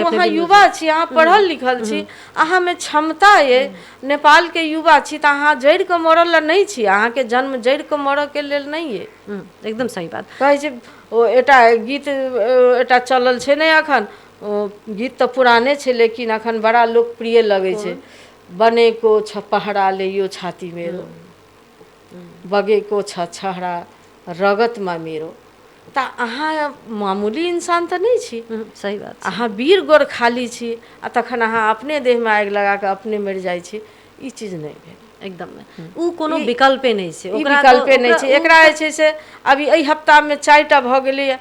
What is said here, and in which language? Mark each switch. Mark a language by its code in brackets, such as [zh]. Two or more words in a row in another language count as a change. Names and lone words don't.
[mai] अहाँ युवा छी, अहाँ पढ़ल लिखल छी, अहाँ में क्षमता ये, नेपाल के युवा छी तऽ अहाँ जड़ि कऽ मरल ला नहीं छी, अहाँ के जन्म जड़ि कऽ मरऽ के लेल नहीं ये। एकदम सही बात कहै छै ओ एटा गीत एटा चलल छै ने अखन, गीत तऽ पुराने छै लेकिन अखन बड़ा लोकप्रिय लगै छै। [ne] बने को छपहरा ले छाती मेरो, बगे को छहरा रगत मा मेरो। [mai] तऽ अहाँ मामूली इंसान तऽ नहीं छी, सही बात। अहाँ वीर गोरखाली छी आ तखन अहाँ अपने देह में आगि लगा कऽ अपने मरि जाइ छी, ई चीज नहीं भेल। एकदम उ कोनो विकल्पे नहीं छै, ई विकल्पे नहीं छै। एकरा जे छै से अभी एहि हफ्ता में 4टा भऽ गेलै।